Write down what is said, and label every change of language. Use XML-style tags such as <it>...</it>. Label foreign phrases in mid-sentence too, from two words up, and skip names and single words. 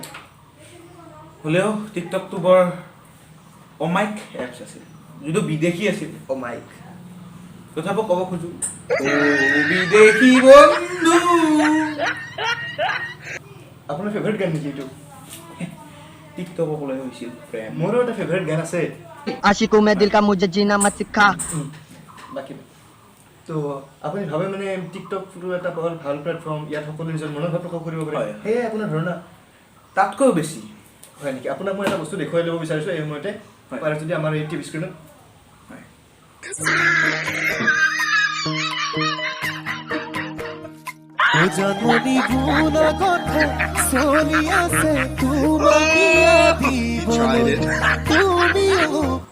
<as>হ'লেও টিকটকটো বৰ অমায়িক এপছ আছিল যদিও বিদেশী আছিল অমায়িক তথাপিও ক'ব খোজোঁ বিদেশী বন্ধু আপোনাৰ ফেভৰেট গান নেকি এইটো টিকটকক লৈ হৈছিল প্ৰেম মোৰো এটা ফেভৰেট গান আছে</as> <hi>आशिकों में दिल का मुझे जीना मत सिखा</hi> <as>বাকী তো আপুনি ভাবে মানে টিকটকটো এটা ভাল প্লেটফৰ্ম ইয়াত সকলো নিজৰ মনৰ ভাৱ প্ৰকাশ কৰিব পাৰে হয়। সেয়াই আপোনাৰ ধাৰণা তাতকৈও বেছি হয় নেকি আপোনাক মই এটা বস্তু দেখুৱাই ল'ব বিচাৰিছোঁ এই সময়তে হয়। পাৰে যদি আমাৰ এই টিভি স্ক্ৰীণত হয় জন্মনি গুণ কথা চলি আছে তুমিও</as>